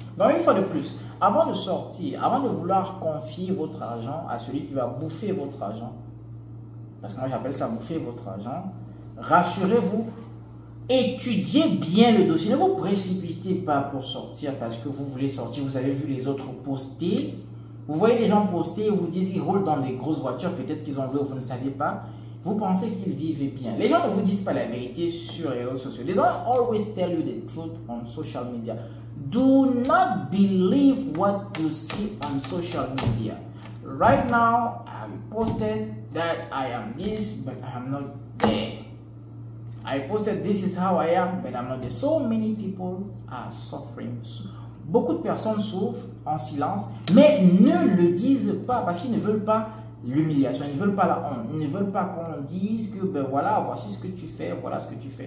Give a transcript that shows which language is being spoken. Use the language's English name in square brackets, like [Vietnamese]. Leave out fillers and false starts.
[French] Donc une fois de plus, avant de sortir, avant de vouloir confier votre argent à celui qui va bouffer votre argent, parce que moi j'appelle ça bouffer votre argent, rassurez-vous, étudiez bien le dossier. Ne vous précipitez pas pour sortir parce que vous voulez sortir, vous avez vu les autres poster. Vous voyez les gens poster et vous disent qu'ils roulent dans des grosses voitures, peut-être qu'ils ont loué, vous ne savez pas. Vous pensez qu'ils vivent bien. Les gens ne vous disent pas la vérité sur les réseaux sociaux. [English] They don't always tell you the truth on social media. Do not believe what you see on social media. Right now, I posted that I am this, but I am not there. I posted this is how I am, but I'm not there. So many people are suffering. [French] Beaucoup de personnes souffrent en silence, mais ne le disent pas parce qu'ils ne veulent pas l'humiliation, ils ne veulent pas la honte, ils ne veulent pas qu'on dise que ben voilà, voici ce que tu fais, voilà ce que tu fais.